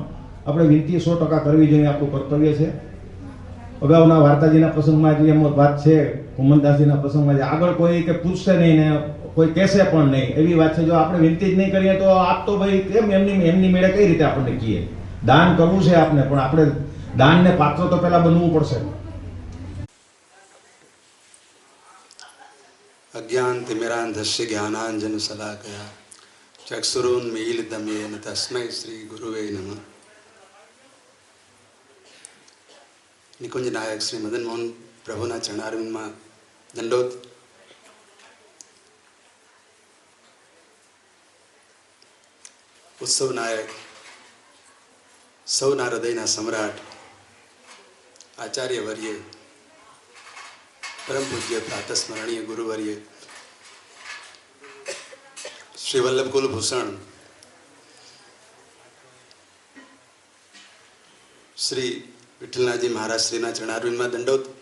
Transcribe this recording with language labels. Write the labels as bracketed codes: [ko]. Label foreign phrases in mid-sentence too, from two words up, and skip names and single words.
[gu] આપણે વિનંતી 100% કરવી જોઈએ, આપણું કર્તવ્ય છે. અગાઉના વાર્તાજીના પ્રસંગમાં જે એમ વાત છે, કુમનદાસજીના પ્રસંગમાં જે આગળ કોઈ કે પૂછશે નહીં ને કોઈ કહેશે પણ નહીં એવી વાત છે. જો આપણે વિનંતી જ નહીં કરીએ તો આપ તો ભાઈ કેમ એમની મેળે કઈ રીતે આપણને કહીએ? દાન કરવું છે આપને, પણ આપણે દાનને પાત્ર તો પહેલા બનવું પડશે. [sa] अज्ञानतिमिरान्धस्य ज्ञानाञ्जनशलाकया चक्षुरुन्मीलितमेन तस्मै श्री गुरुवे नमः. [gu] નિકુંજ નાયક શ્રી મદન મોહન પ્રભુના ચરણારવિંદમાં દંડોત. ઉત્સવ નાયક, સૌના હૃદયના સમ્રાટ, આચાર્ય વર્ય, પરમ પૂજ્ય પ્રાતસ્મરણીય ગુરુવર્ય શ્રી વલ્લભ કુલભૂષણ શ્રી વિઠ્ઠલનાથજી મહારાજ શ્રીના ચરણારવિંદમાં દંડોત.